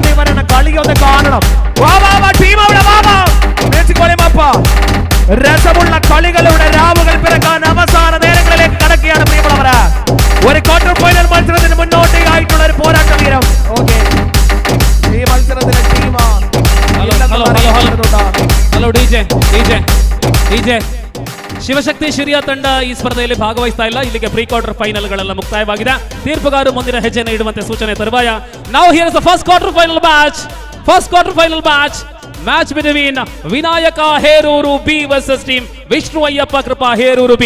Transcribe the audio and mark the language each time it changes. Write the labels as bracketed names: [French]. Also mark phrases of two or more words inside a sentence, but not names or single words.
[Malayalam] ഇവരുടെ കളിയൊന്ന് കാണണം. വാ വാ വാ ടീം അവിടെ. വാ വാ മേച്ചിക്കോളിമപ്പ രസമുള്ള കളികളുടെ രാവുകൾ പിറക്കാൻ അവസാന നേരങ്ങളിലേക്ക് കടക്കുകയാണ് പ്രിയമുള്ളവര്. ഒരു [English] quarter final [Malayalam] മത്സരത്തിന് മുന്നോട്ട് ആയിട്ടുള്ള ഒരു പോരാട്ട വീരം. ഓക്കെ ഈ മത്സരത്തിലെ ടീമാണ്. [English] hello DJ [Kannada] ಶಿವಶಕ್ತಿ ಶಿರಿಯ ತಂಡ ಈ ಸ್ಪರ್ಧೆಯಲ್ಲಿ ಭಾಗವಹಿಸ್ತಾ ಇಲ್ಲ. ಇಲ್ಲಿಗೆ [English] pre quarter [Kannada] ಫೈನಲ್ಗಳೆಲ್ಲ ಮುಕ್ತಾಯವಾಗಿದೆ. ತೀರ್ಪುಗಾರರು ಮುಂದಿನ ಹೆಜ್ಜೆಯನ್ನು ಇಡುವಂತೆ ಸೂಚನೆ ತರುವಾಯ. [English] ನಾವು here is the first quarter final match between ವಿನಾಯಕ ಹೇರೂರು ಬಿ versus team ವಿಷ್ಣು ಅಯ್ಯಪ್ಪ ಕೃಪಾ ಹೇರೂರು ಬಿ.